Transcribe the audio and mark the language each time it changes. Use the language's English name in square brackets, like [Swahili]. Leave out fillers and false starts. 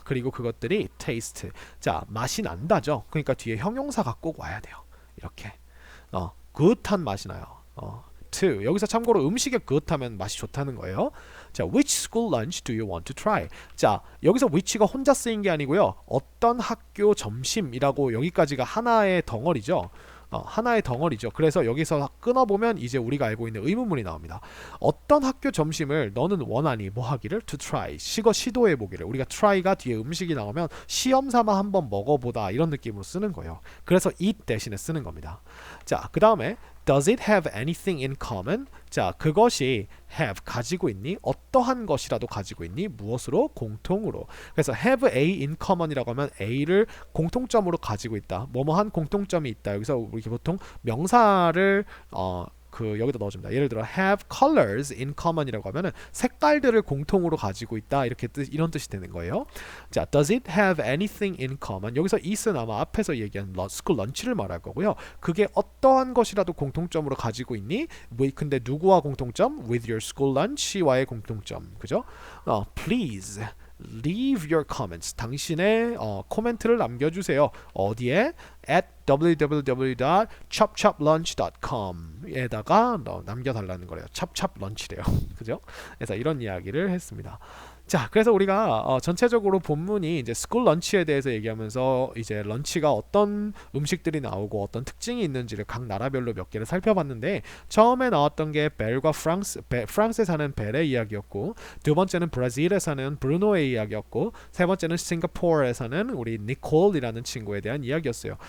[Korean] 그리고 그것들이 taste. 자, 맛이 난다죠. 그러니까 뒤에 형용사가 꼭 와야 돼요. 이렇게. good한 맛이 나요. to. 여기서 참고로 음식에 good 하면 맛이 좋다는 거예요. [English] 자, which school lunch do you want to try? [Korean] 자, 여기서 which가 혼자 쓰인 게 아니고요. 어떤 학교 점심이라고 여기까지가 하나의 덩어리죠. 하나의 덩어리죠. 그래서 여기서 끊어보면 이제 우리가 알고 있는 의문문이 나옵니다. 어떤 학교 점심을 너는 원하니 뭐 하기를? [English] To try. [Korean] 시도해보기를. 우리가 try가 뒤에 음식이 나오면 시험 삼아 한번 먹어보다 이런 느낌으로 쓰는 거예요. 그래서 eat 대신에 쓰는 겁니다. 자, 그 다음에 [English] Does it have anything in common? [Korean] 자, 그것이 have 가지고 있니? 어떠한 것이라도 가지고 있니? 무엇으로? 공통으로. 그래서 have a in common이라고 하면 a를 공통점으로 가지고 있다. 뭐뭐한 공통점이 있다. 여기서 우리 보통 명사를 여기다 넣어줍니다. 예를 들어 have colors in common이라고 하면은 색깔들을 공통으로 가지고 있다 이렇게 이런 뜻이 되는 거예요. [English] 자, does it have anything in common? [Korean] 여기서 it은 아마 앞에서 얘기한 school lunch를 말할 거고요. 그게 어떠한 것이라도 공통점으로 가지고 있니? 근데 누구와 공통점? [English] With your school lunch와의 [Korean] 공통점, 그죠? [English] Please leave your comments. [Korean] 당신의 코멘트를 남겨주세요. 어디에? at www.chopchoplunch.com에다가 남겨달라는 거래요. 찹찹런치래요. 그죠? 그래서 이런 이야기를 했습니다. 자, 그래서 우리가 전체적으로 본문이 이제 스쿨 런치에 대해서 얘기하면서 이제 런치가 어떤 음식들이 나오고 어떤 특징이 있는지를 각 나라별로 몇 개를 살펴봤는데 처음에 나왔던 게 벨과 프랑스에 사는 벨의 이야기였고 두 번째는 브라질에 사는 브루노의 이야기였고 세 번째는 싱가포르에 사는 우리 니콜이라는 친구에 대한 이야기였어요.